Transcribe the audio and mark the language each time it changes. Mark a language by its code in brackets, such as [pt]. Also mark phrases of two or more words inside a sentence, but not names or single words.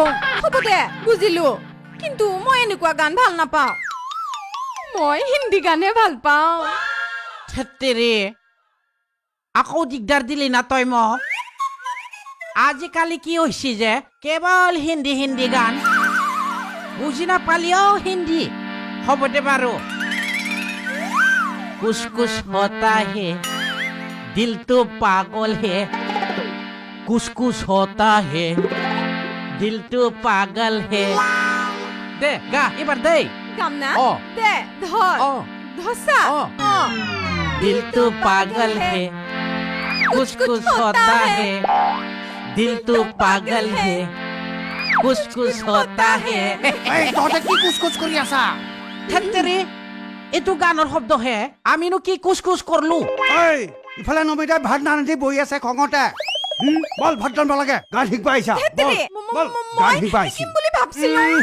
[as] হ'ব দে বুজিলো কিন্তু মই এনেকুৱা গান ভাল নাপাওঁ মই হিন্দী গানে ভাল পাওঁ থেতেৰি আকৌ দিগদাৰ দিলি না তই মোক আজিকালি কি হৈছে যে কেৱল হিন্দী হিন্দী গান বুজি নাপালিও হিন্দী হ'ব দে বাৰু [hi] कुछ कुछ होता है दिल तो पागल है कुछ होता है दिल तो पागल है [as] दे गा এবার দে গাম না অ দে ধর অ ধসা অ অ [hi] दिल तो पागल है कुछ होता है दिल तो पागल है कुछ होता है [as] এই তহঁতে কি কুচ কৰি আছা থেতেৰি এইটো গানৰ শব্দ হে আমিনো কি কুছ কৰলো এই ইফালে নমিতাই ভাত নাৰান্ধি বহি আছে খঙতে বল ভাত ৰান্ধিব লাগে গান শিকবা আহিছা তেৰে বল গান শিকবা আহিছি শিকিম বুলি ভাবছিলো